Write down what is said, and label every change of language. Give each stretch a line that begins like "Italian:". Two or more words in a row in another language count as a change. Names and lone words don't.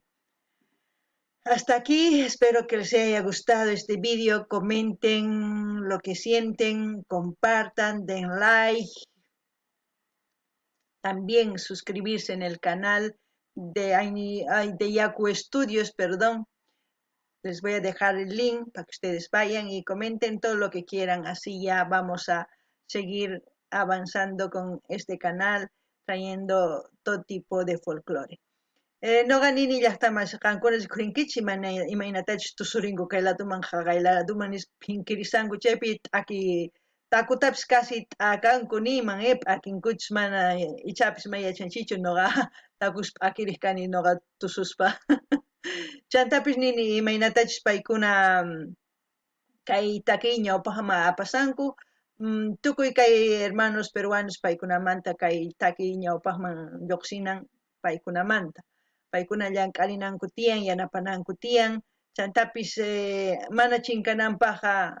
Spanish: Hasta aquí, espero que les haya gustado este vídeo, comenten lo que sienten, compartan, den like, también suscribirse en el canal de Yaku Studios, perdón. Les voy a dejar el link para que ustedes vayan y comenten todo lo que quieran, así ya vamos a seguir avanzando con este canal, trayendo todo tipo de folclore.
Quechua: Noqa nini llaqtaman qankunas rikunkichik imaynatachus tusurinki kaylatuman qayladuman pinkirisanku chaypi takutapis kasi t'akanku niman p'akinkuchus mana ichapis mayachanchichu noqa takus p'akiriq kani noqa tususpa chantapis nini imaynatachus paykuna kay takiy ñawpaqman apasanku tukuy kay
Spanish: hermanos peruanos
Quechua: paykunamanta kay takiy ñawpaqman lluqsinan paykunamanta paykuna llank'arinanku tiyan yanapananku tiyan chantapis mana chinkananpaqqa